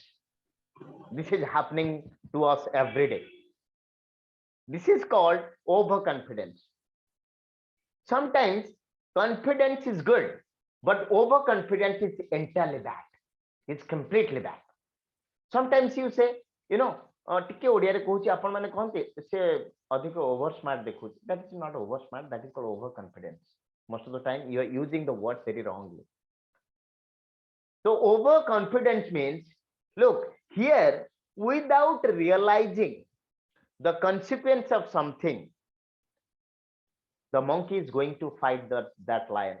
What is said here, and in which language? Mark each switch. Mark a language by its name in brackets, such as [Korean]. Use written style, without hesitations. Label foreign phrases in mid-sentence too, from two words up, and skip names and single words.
[English] This is happening to us every day. This is called overconfidence. Sometimes confidence is good, but overconfidence is entirely bad. It's completely bad. Sometimes you say, [Odia] ଟିକେ ଓଡିଆରେ କହୁଛି ଆପଣ ମାନେ କହନ୍ତି ସେ ଅଧିକ [English] over smart [Odia] ଦେଖୁଛି. [English] That is not over smart, that is called overconfidence. Most of the time you are using the word very wrongly. So overconfidence means, look here, without realizing the consequence of something, the monkey is going to fight that lion.